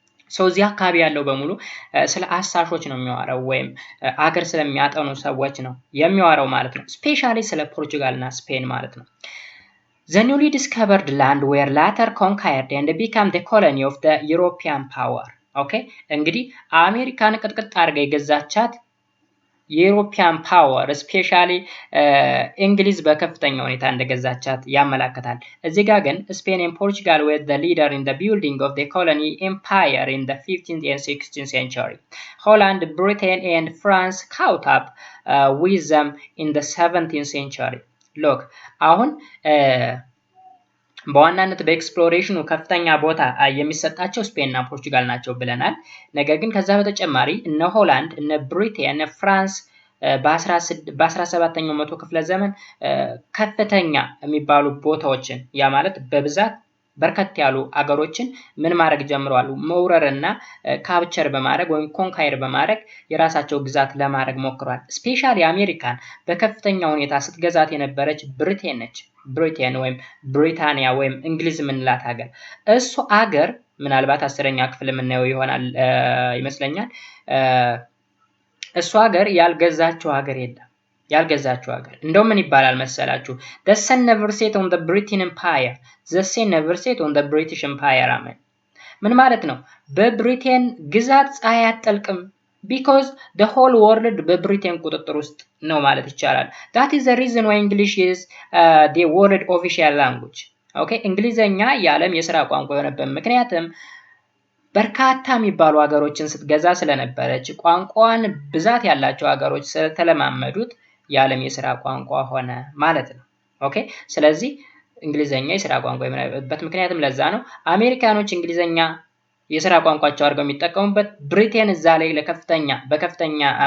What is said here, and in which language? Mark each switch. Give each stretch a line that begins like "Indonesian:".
Amharic: ሰው እዚህ አካባቢ ያለው በሙሉ ስለ አሳሾች ነው የሚያወራው ወይም አገር ስለሚያጠኑ ሰዎች ነው የሚያወራው ማለት ነው። ስፔሻሊ ስለ ፖርቹጋል እና ስፔን ማለት ነው።
English: The newly discovered land were later conquered and became the colony of the European power.
Amharic: Okay እንግዲህ አሜሪካን ቅጥቅጥ አድርጋ የገዛቻት የዩሮፒያን ፓወር ስፔሻሊ እንግሊዝ በከፍተኛ ሁኔታ እንደገዛቻት ያመለክታል። እዚህ ጋር ግን ስፔን
English: and Portugal were the leader in the building of the colony empire in the 15th and 16th century. Holland, Britain and France caught up with them in the 17th century.
Amharic: Look አሁን በዋናነት በኤክስፕሎሬሽኑ ከፍተኛ ቦታ የሚሰጣቸው ስፔን እና ፖርቹጋል ናቸው ብለናል። ነገር ግን ከዛ በተጨማሪ እነ ሆላንድ፣ እነ ብሪቴን፣ እነ ፍራንስ በ17ኛው መቶ ክፍለ ዘመን ከፍተኛ የሚባሉ ቦታዎችን ያ ማለት በብዛት በርከት ያሉ አገሮችን ምን ማድረግ ጀምረዋል? መውረርና ካፕቸር በማድረግ ወይም ኮንካይር በማድረግ የራሳቸው ግዛት ለማድረግ ሞክረዋል። ስፔሻሊ አሜሪካን በከፍተኛ ሁኔታ ስትገዛት የነበረች ብሪቴን ነች። ብሪቴን ወይም ብሪታንያ ወይም እንግሊዝ የምንላት ሀገር እሱ አገር ምናልባት 10ኛ ክፍል የምናየው ይሆናል ይመስለኛል። እሱ ሀገር ያልገዛቸው ሀገር የለም። ያልገዛቸው ሀገር እንደው ምን ይባላል መሰላችሁ?
English: the sun never set on the Britain empire the sun never set on the British empire
Amharic: አሜን። ምን ማለት ነው? በብሪቴን ግዛት ፀሐይ አትጠልቅም
English: because the whole world
Amharic: በብሪቴን ቁጥጥር ውስጥ ነው ማለት ይቻላል።
English: that is the reason why English is the world official language.
Amharic: okay እንግሊዘኛ የዓለም የሥራ ቋንቋ የሆነበት ምክንያቱም በርካታ የሚባሉ ሀገሮችን ስትገዛ ስለነበረች ቋንቋን ብዛት ያላቸው ሀገሮች ስለተለማመዱት የዓለም የሥራ ቋንቋ ሆነ ማለት ነው። ኦኬ ስለዚህ እንግሊዘኛ የሥራ ቋንቋ የሆነበት ምክንያቱም ለዛ ነው። አሜሪካኖች እንግሊዘኛ የሥራ ቋንቋቸው አድርገው የሚጠቀሙበት ብሪቴን እዛ ላይ በከፍተኛ